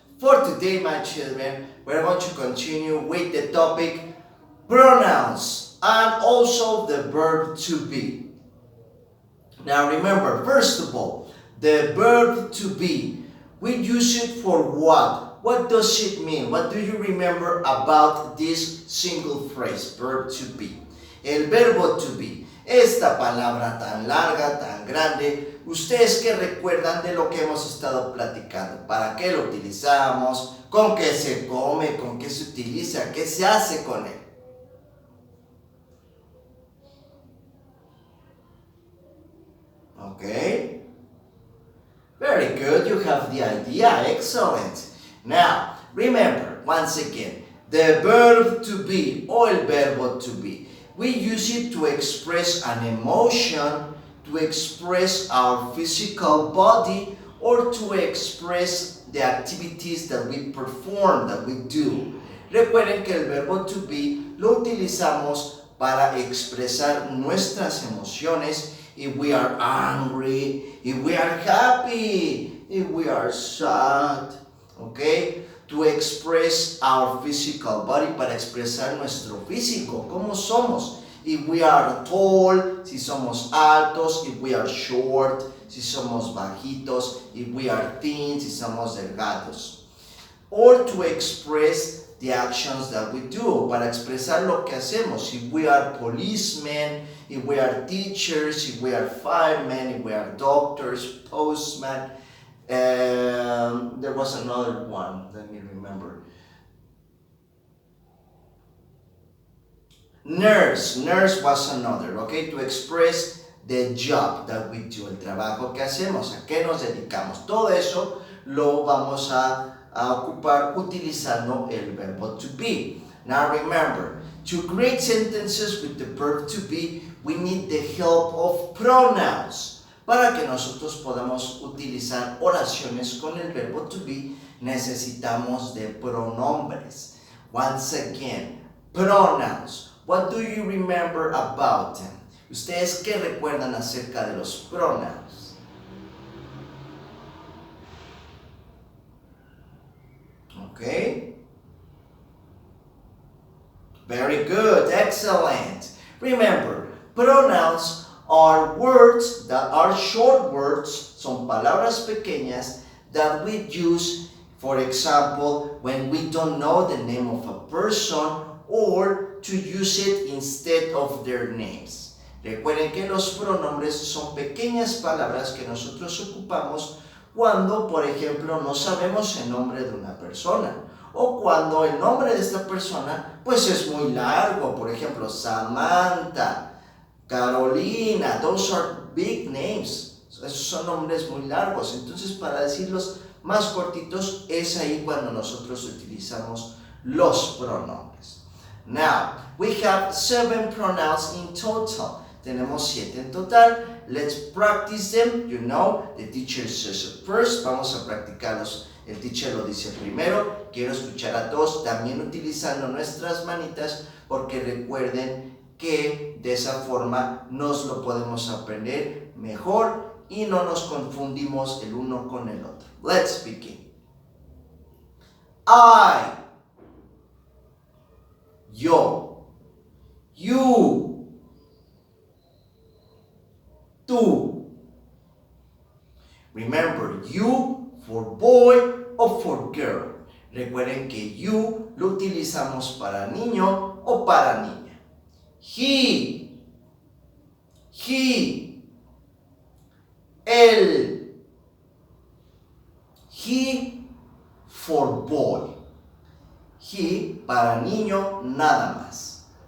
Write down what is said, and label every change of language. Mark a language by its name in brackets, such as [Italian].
[English] For today, my children, we're going to continue with the topic pronouns and also the verb to be. Now remember, first of all, the verb to be, we use it for what? What does it mean? What do you remember about this single phrase, verb to be? [Spanish] El verbo to be. Esta palabra tan larga, tan grande, ¿ustedes qué recuerdan de lo que hemos estado platicando? ¿Para qué lo utilizamos? ¿Con qué se come? ¿Con qué se utiliza? ¿Qué se hace con él? [English] Okay? Very good, you have the idea, excellent. Now, remember, once again, the verb to be, [Spanish] o el verbo to be. [English] We use it to express an emotion, to express our physical body, or to express the activities that we perform, that we do. [Spanish] Recuerden que el verbo to be lo utilizamos para expresar nuestras emociones. [English] If we are angry, if we are happy, if we are sad, okay? To express our physical body, [Spanish] para expresar nuestro físico, cómo somos. [English] If we are tall, [Spanish] si somos altos. [English] If we are short, [Spanish] si somos bajitos. [English] If we are thin, [Spanish] si somos delgados. [English] Or to express the actions that we do, [Spanish] para expresar lo que hacemos. [English] If we are policemen, if we are teachers, if we are firemen, if we are doctors, postmen. There was another one, let me remember. Nurse was another, okay, to express the job that we do, [Spanish] el trabajo que hacemos, a qué nos dedicamos. Todo eso lo vamos a ocupar utilizando el verbo to be. [English] Now remember, to create sentences with the verb to be, we need the help of pronouns. [Spanish] Para que nosotros podamos utilizar oraciones con el verbo to be, necesitamos de pronombres. [English] Once again, pronouns. What do you remember about them? [Spanish] ¿Ustedes qué recuerdan acerca de los pronouns? [English] Okay. Very good, excellent. Remember, pronouns are words that are short words, [Spanish] son palabras pequeñas [English] that we use, for example, when we don't know the name of a person or to use it instead of their names. [Spanish] Recuerden que los pronombres son pequeñas palabras que nosotros ocupamos cuando, por ejemplo, no sabemos el nombre de una persona o cuando el nombre de esta persona pues es muy largo, por ejemplo, Samantha, Carolina, [English] those are big names. [Spanish] Esos son nombres muy largos. Entonces, para decirlos más cortitos, es ahí cuando nosotros utilizamos los pronombres. [English] Now, we have 7 pronouns in total. [Spanish] Tenemos 7 en total. [English] Let's practice them. You know, the teacher says it first. [Spanish] Vamos a practicarlos. El teacher lo dice primero. Quiero escuchar a todos también utilizando nuestras manitas, porque recuerden que de esa forma nos lo podemos aprender mejor y no nos confundimos el uno con el otro. [English] Let's begin. I, yo, you, tú. Remember, you for boy o for girl. [Spanish] Recuerden que you lo utilizamos para niño o para niña. [English] He, [Spanish] él, [English] he for boy, [Spanish] he para niño nada más.